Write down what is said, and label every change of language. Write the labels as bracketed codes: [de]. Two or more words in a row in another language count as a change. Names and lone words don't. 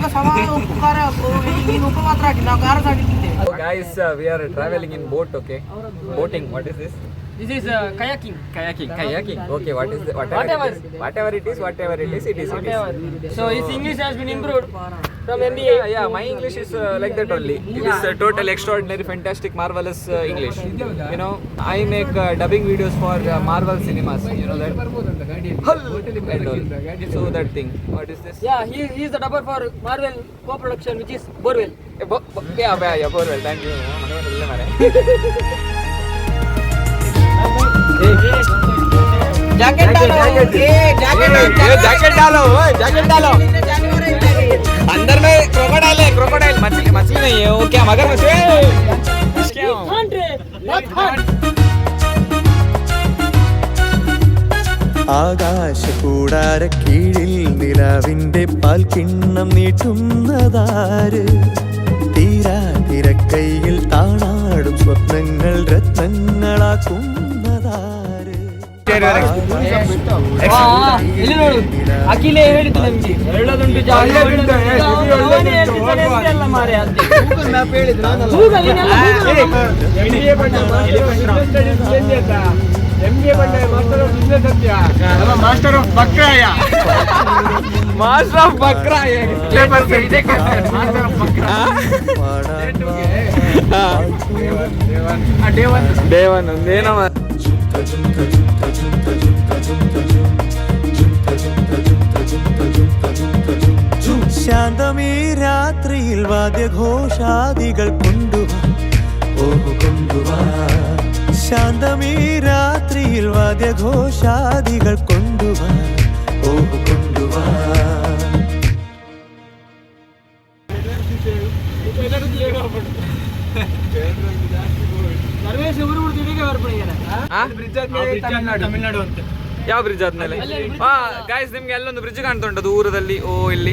[kn] ಸಮ ಉಪ್ಪು ಖಾರ ನೀನು ಉಪ್ಪು ಮಾತ್ರ ಹಾಕಿ ನಾವು ಖಾರ ಸಾಕಿದ್ದೆ. [en] Guys, we are traveling in boat, okay? Boating, what is this? This is kayaking. Kayaking. Okay, what is whatever it is, it is. So his English has been improved from MBA. Yeah, my English is like that only. It is total extraordinary, fantastic, marvelous English. You know, I make dubbing videos for Marvel cinemas. You know that? And all. So that thing. What is this? Yeah, he is the dubber for Marvel co-production, which is Borewell. Yeah, Borewell. Thank you. [hi] जैकेट डालो. अंदर में क्रोकोडाइल है. मछली नहीं है वो. क्या मगरमच्छ है? [ml] ആകാശകൂടാര കീഴിൽ നിലാവിന്റെ പാൽക്കിണ്ണം നീട്ടുന്നതാര്, തീരാ തിരക്കൈയിൽ താണാടും സ്വപ്നങ്ങൾ രത്നങ്ങളാക്കുന്നതാര്. [en] very very [kn] ಇಲ್ಲಿ ನೋಡು ಅಖಿಲೇ ಹೇಳಿದ್ದು ನಮ್ಗೆ ಒಳ್ಳೆದುಂಟು ಜಾಗ ಎಲ್ಲ ಮಾರೆ ಅಂತೆ [en] Master of Bakraya Master of Bakraya day one ಒಂದೇನೋ [ml] ശാന്തമീ രാത്രിയിൽ വാദ്യഘോഷാദികൾ കൊണ്ടുവാ ഓഹു കൊണ്ടുവാ ശാന്തമീ രാത്രിയിൽ വാദ്യഘോഷാദികൾ കൊണ്ടുവാ ഓഹു കൊണ്ടുവാ [kn] ತಮಿಳ್ನಾಡು ಅಂತ ಯಾವ ಬ್ರಿಡ್ಜ್ ಆದ್ಮೇಲೆ ಹಾ ಗಾಯ್ಸ್ ನಿಮ್ಗೆ ಅಲ್ಲೊಂದು ಬ್ರಿಡ್ಜ್ ಕಾಣ್ತಾ ಉಂಟು ದೂರದಲ್ಲಿ ಓ ಇಲ್ಲಿ